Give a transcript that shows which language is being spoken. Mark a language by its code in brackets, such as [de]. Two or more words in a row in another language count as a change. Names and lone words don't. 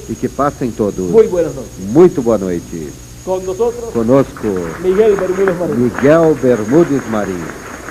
[pt] e que passem todos. [es] muy buenas noches. [pt] Muito boa noite. [es] Con nosotros, [pt] Conosco, [es] Miguel Bermúdez Marín. [pt] Miguel Bermudes Marim.